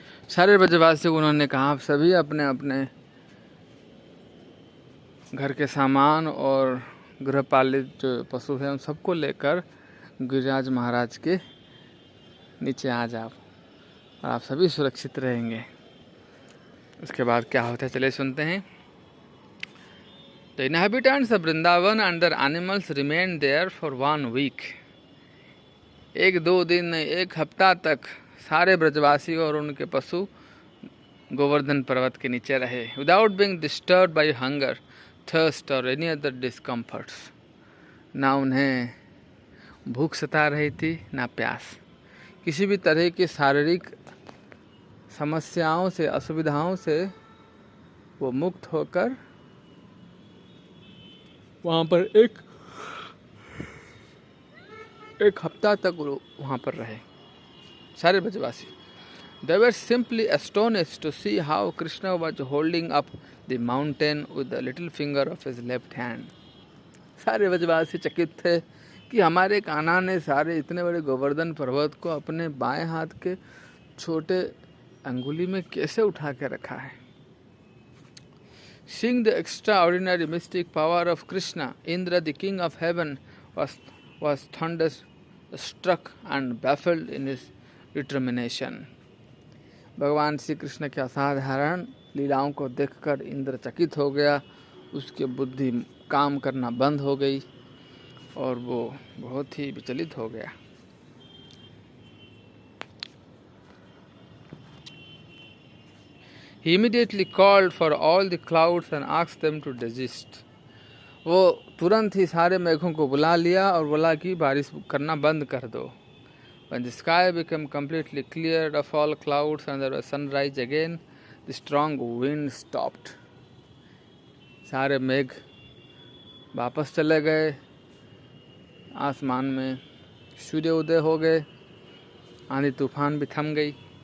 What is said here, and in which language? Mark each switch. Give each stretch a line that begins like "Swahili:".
Hindi: सारे ब्रजवासियों को उन्होंने कहा, आप सभी अपने अपने घर के सामान और गृहपालित जो पशु हैं उन सबको लेकर गिरिराज महाराज के नीचे आ जाओ और आप सभी सुरक्षित रहेंगे। उसके बाद क्या होता है चले सुनते हैं।
English: The inhabitants of Vrindavan and their animals remained there for 1 week.
Hindi: 1-2 दिन, 1 हफ्ता तक सारे ब्रजवासी और उनके पशु गोवर्धन पर्वत के नीचे रहे,
English: without being disturbed by hunger, thirst or any other discomforts.
Hindi: ना उन्हें भूख सता रही थी, ना प्यास। किसी भी तरह की शारीरिक समस्याओं से, असुविधाओं से वो मुक्त होकर वहाँ पर एक हफ्ता तक वहाँ पर रहे सारे ब्रजवासी।
English: They were simply astonished to see how Krishna was holding up the mountain with the little finger of his left hand.
Hindi: सारे ब्रजवासी चकित थे कि हमारे कान्हा ने सारे इतने बड़े गोवर्धन पर्वत को अपने बाएं हाथ के छोटे अंगुली में कैसे उठा के रखा है।
English: Seeing the extraordinary mystic power of Krishna, Indra, the king of heaven, was thunderstruck and baffled in his determination.
Hindi: भगवान श्री कृष्ण के असाधारण लीलाओं को देखकर इंद्र चकित हो गया, उसकी बुद्धि काम करना बंद हो गई और वो बहुत ही विचलित हो गया।
English: He immediately called for all the clouds and asked them to desist.
Hindi: वो तुरंत ही सारे मेघों को बुला लिया और बोला कि बारिश करना बंद कर दो।
English: When the sky became completely cleared of all clouds and there was sunrise again, the strong wind stopped.
Hindi: सारे मेघ वापस चले गए, आसमान में सूर्य उदय हो गए, आंधी तूफान भी थम गई।